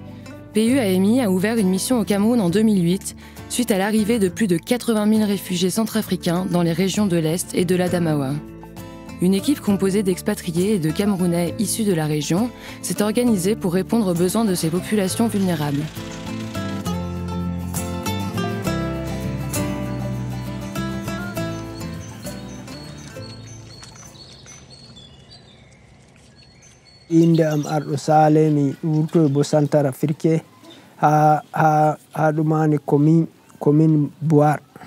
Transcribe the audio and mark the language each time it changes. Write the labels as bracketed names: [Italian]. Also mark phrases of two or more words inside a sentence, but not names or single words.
[French] PUAMI a ouvert une mission au Cameroun en 2008, suite à l'arrivée de plus de 80 000 réfugiés centrafricains dans les régions de l'Est et de l'Adamawa. Une équipe composée d'expatriés et de Camerounais issus de la région s'est organisée pour répondre aux besoins de ces populations vulnérables. [Fula] Inde am Arɗo Sale, mi wurtoy bo Centrafrique ha ɗumani commune Boire.